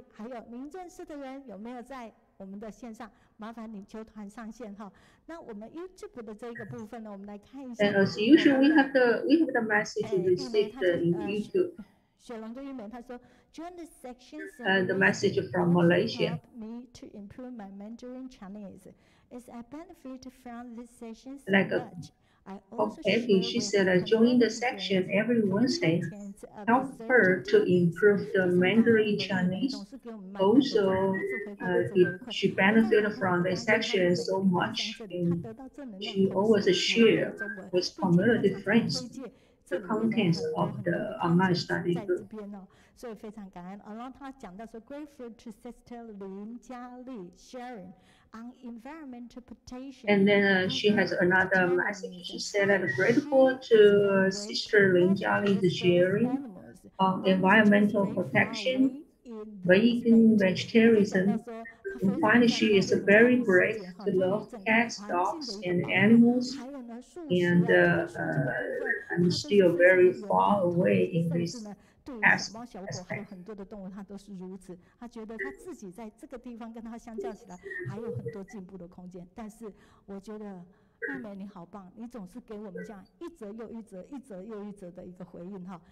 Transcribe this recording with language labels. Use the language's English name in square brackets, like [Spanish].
[Chinese] 还有您认识的人有没有在我们的线上？麻烦你求团上线哈。那我们 YouTube 的这个部分呢，我们来看一下。 [English] And as usual, we have the message received in YouTube. [Chinese] 雪龙跟玉美他说 ， [English] Join the sections. The message from Malaysia. Help me to improve my Mandarin Chinese. As I benefit from these sessions like much, Effie, she said, join the section every Wednesday. Help her to improve the Mandarin Chinese. Also, she benefited from the section so much, and she always share with community friends the contents of the online study group. [Chinese] 所以非常感恩。然后他讲到说 ， [English] grateful to Sister Lin Jiali sharing on environmental protection. And then she has another message. She said that grateful to Sister Lin Jiali's sharing on environmental protection, vegan, vegetarianism. And finally, she is very brave to love cats, dogs, and animals. And I'm still very far away in this [Chinese] 对于小猫小狗还有很多的动物，它都是如此。他觉得他自己在这个地方跟他相较起来，还有很多进步的空间。但是我觉得玉梅你好棒，你总是给我们这样一则又一则、一则又一则的一个回应哈。